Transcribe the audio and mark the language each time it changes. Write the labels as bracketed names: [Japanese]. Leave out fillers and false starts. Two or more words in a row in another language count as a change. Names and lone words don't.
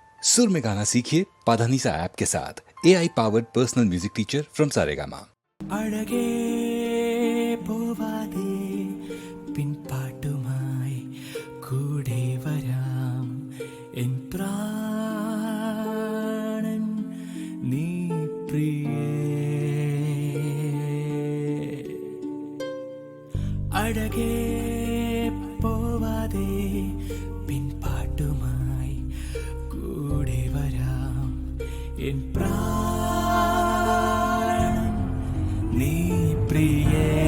[Hindi] सुर में गाना सीखिए पाधानीसा ऐप के साथ [English] AI powered personal music teacher from [Hindi] सारेगामा। [Malayalam] അഴകേ പോവാതെ പിൻപാട്ടുമായി കൂടെ വരാം എൻ പ്രാണൻ നീ പ്രിയേ. അഴകേ പോവാതെ പിൻപാട്ടുമായി കൂടെ വരാം എൻ പ്രാണൻ നീ പ്രിയേ.